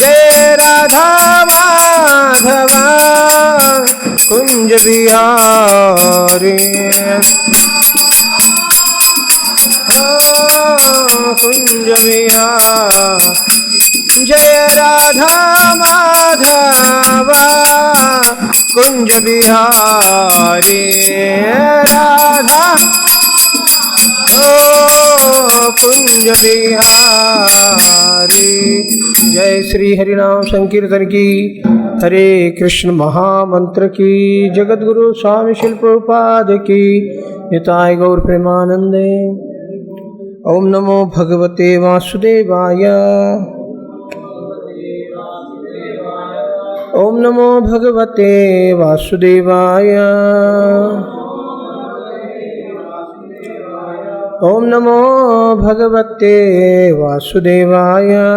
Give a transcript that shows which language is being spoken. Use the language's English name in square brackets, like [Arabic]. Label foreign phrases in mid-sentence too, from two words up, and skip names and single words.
[Hindi] जय राधा माधवा कुंज बिहारी कुंज बिहारी जय राधा माधवा कुंज बिहारी राधा कुंज बिहारी। जय श्री हरिनाम संकीर्तन की, हरे कृष्ण महामंत्र की, जगत गुरु स्वामी शिल प्रभुपाद की, निताय गौर प्रेमानंदे। [Sanskrit] ओम नमो भगवते वासुदेवाय। ओम नमो भगवते वासुदेवाय। ओम नमो भगवते वासुदेवाय।